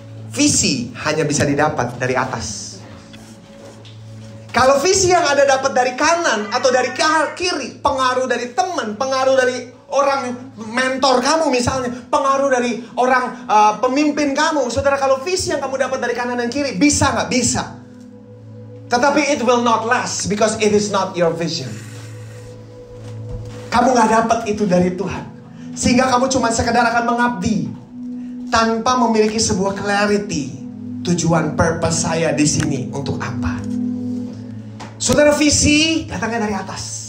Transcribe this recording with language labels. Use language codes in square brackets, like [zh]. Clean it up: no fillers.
[id] Visi hanya bisa didapat dari atas. Kalau visi yang ada dapat dari kanan atau dari kiri, pengaruh dari teman, pengaruh dari orang mentor kamu misalnya, pengaruh dari orang pemimpin kamu. Saudara, kalau visi yang kamu dapat dari kanan dan kiri, bisa nggak? Bisa. Tetapi [en] it will not last because it is not your vision. [id] Kamu nggak dapat itu dari Tuhan. Sehingga kamu cuma sekedar akan mengabdi tanpa memiliki sebuah clarity. Tujuan purpose saya di sini untuk apa? Saudara, visi datangnya dari atas.